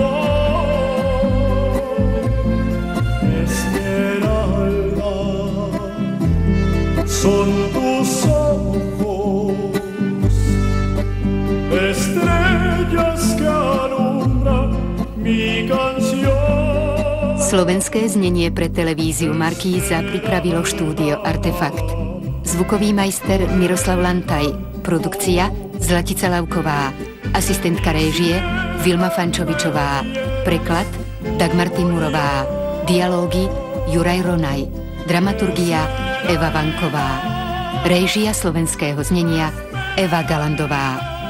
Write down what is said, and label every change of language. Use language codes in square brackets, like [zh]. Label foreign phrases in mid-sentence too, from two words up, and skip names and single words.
[es] Son tus ojos, estrellas que alumbran mi canción. [sk] Slovenské znenie pre televíziu Markíza pripravilo štúdio Artefakt. Zvukový majster Miroslav Lantaj, produkcia Zlatica Lavková, asistentka réžie Vilma Fančovičová, preklad Dagmar Timurová, dialógy Juraj Ronaj, dramaturgia Eva Vanková, réžia slovenského znenia Eva Galandová.